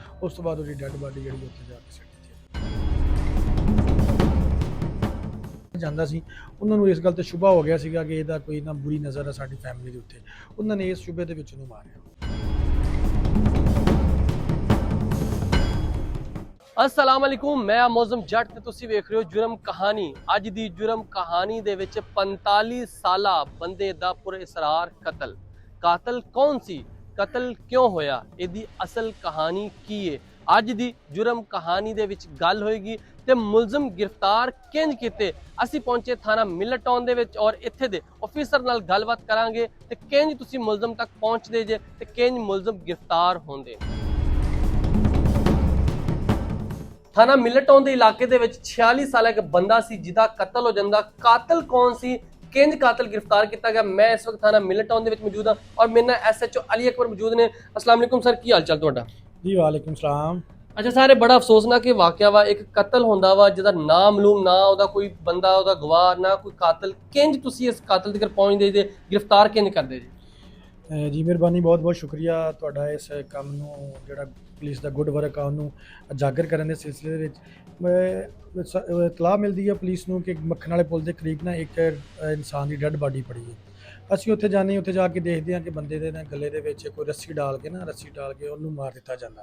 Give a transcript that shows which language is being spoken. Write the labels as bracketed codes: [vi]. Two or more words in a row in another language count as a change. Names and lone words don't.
[pa] ਉਸ ਤੋਂ ਬਾਅਦ ਉਹਦੀ [en] dead body [pa] ਜਿਹੜੀ ਉੱਥੇ ਜਾ ਕੇ ਸਿੱਟ ਦਿੱਤੀ ਜਾਂਦਾ ਸੀ। ਉਹਨਾਂ ਨੂੰ ਇਸ ਗੱਲ ਤੇ ਸ਼ੁਬਾ ਹੋ ਗਿਆ ਸੀਗਾ ਕਿ ਇਹਦਾ ਕੋਈ ਨਾ ਬੁਰੀ ਨਜ਼ਰ ਆ ਸਾਡੀ ਫੈਮਿਲੀ ਦੇ ਉੱਤੇ। ਉਹਨਾਂ ਨੇ ਇਸ ਸ਼ੁਬੇ ਦੇ ਵਿੱਚ ਉਹਨੂੰ ਮਾਰਿਆ। [ar] السلام عليكم, [pa] ਮੈਂ ਮੌਜ਼ਮ ਜੱਟ ਤੇ ਤੁਸੀ ਵੇਖ ਰਹੇ ਹੋ ਜੁਰਮ ਕਹਾਣੀ। ਅੱਜ ਦੀ ਜੁਰਮ ਕਹਾਣੀ ਦੇ ਵਿਚ 45 ਸਾਲਾ ਬੰਦੇ ਦਾ ਪੁਰਅਸਰਾਰ ਕਤਲ। ਕਾਤਲ ਕੌਣ ਸੀ, ਕਤਲ ਕਿਉਂ ਹੋਇਆ, ਇਹਦੀ ਅਸਲ ਕਹਾਣੀ ਕੀ ਹੈ। ਅੱਜ ਦੀ ਜੁਰਮ ਕਹਾਣੀ ਦੇ ਵਿਚ ਗੱਲ ਹੋਏਗੀ ਤੇ ਮੁਲਜ਼ਮ ਗ੍ਰਿਫ਼ਤਾਰ ਕਿੰਜ ਕੀਤੇ। ਅਸੀ ਪਹੁੰਚੇ ਥਾਣਾ ਮਿਲਰ ਟਾਊਨ ਦੇ ਵਿਚ ਔਰ ਇੱਥੇ ਦੇ ਆਫ਼ਿਸਰ ਨਾਲ ਗੱਲਬਾਤ ਕਰਾਂਗੇ ਤੇ ਕਿੰਜ ਤੁਸੀ ਮੁਲਜ਼ਮ ਤਕ ਪਹੁੰਚਦੇ ਜੇ ਤੇ ਕਿੰਜ ਮੁਲਜ਼ਮ ਗ੍ਰਿਫ਼ਤਾਰ ਹੋਂਦੇ। ਥਾਣਾ ਮਿਲਰ ਟਾਊਨ ਕੇ ਇਲਾਕੇ ਦੇ ਵਿਚ 46 ਸਾਲ ਏਕ ਬੰਦਾ ਸੀ ਜਿਦਾ ਕਤਲ ਹੋ ਜਾਂਦਾ। ਕਾਤਲ ਕੌਣ ਸੀ, ਕਿੰਜ ਕਾਤਲ ਗ੍ਰਿਫ਼ਤਾਰ ਕੀਆ ਗਇਆ। ਮੈਂ ਇਸ ਵਕਤ ਥਾਣਾ ਮਿਲਰ ਟਾਊਨ ਦੇ ਵਿਚ ਮੌਜੂਦ ਹਾਂ ਔਰ ਮੇਰੇ ਨਾਲ SHO ਅਲੀ ਅਕਬਰ ਮੌਜੂਦ ਨੇ। [ar] السلام عليكم [pa] ਸਰ, ਕੀ ਹਾਲ ਚਾਲ ਤੁਹਾਡਾ? ਜੀ [ar] وعليكم السلام. [pa] ਅੱਛਾ ਸਰ, ਬੜਾ ਅਫ਼ਸੋਸਨਾਕ ਵਾਕਿਆ ਵਾ, ਏਕ ਕਤਲ ਹੋਂਦਾ ਵਾ ਜਿਦਾ ਨਾ ਮਾਲੂਮ, ਨਾ ਓਦਾ ਕੋਈ ਬੰਦਾ ਓਦਾ ਗਵਾਹ, ਨਾ ਕੋਈ ਕਾਤਲ। ਕਿੰਜ ਤੁਸੀ ਇਸ ਕਾਤਲ ਤਕ ਪਹੁੰਚਦੇ ਜੇ, ਗ੍ਰਿਫ਼ਤਾਰ ਕਿੰਜ ਕਰਦੇ ਜੇ? ਜੀ ਮਿਹਰਬਾਨੀ, ਬਹੁਤ ਬਹੁਤ ਸ਼ੁਕਰੀਆ ਤੁਹਾਡਾ ਇਸ ਕੰਮ ਨੂੰ ਜਿਹੜਾ ਪੁਲਿਸ ਦਾ [en] good work [pa] ਆ ਉਹਨੂੰ ਉਜਾਗਰ ਕਰਨ ਦੇ ਸਿਲਸਿਲੇ ਦੇ ਵਿੱਚ ਇਤਲਾਹ ਮਿਲਦੀ ਹੈ ਪੁਲਿਸ ਨੂੰ ਕਿ ਮੱਖਣ ਵਾਲੇ ਪੁਲ ਦੇ ਕਰੀਬ ਨਾ ਇੱਕ ਇਨਸਾਨ ਦੀ [en] dead body [pa] ਪੜੀ ਹੈ। ਅਸੀਂ ਉੱਥੇ ਜਾਂਦੇ ਹਾਂ, ਉੱਥੇ ਜਾ ਕੇ ਦੇਖਦੇ ਹਾਂ ਕਿ ਬੰਦੇ ਦੇ ਨਾ ਗਲੇ ਦੇ ਵਿੱਚ ਕੋਈ ਰੱਸੀ ਡਾਲ ਕੇ ਉਹਨੂੰ ਮਾਰ ਦਿੱਤਾ ਜਾਂਦਾ।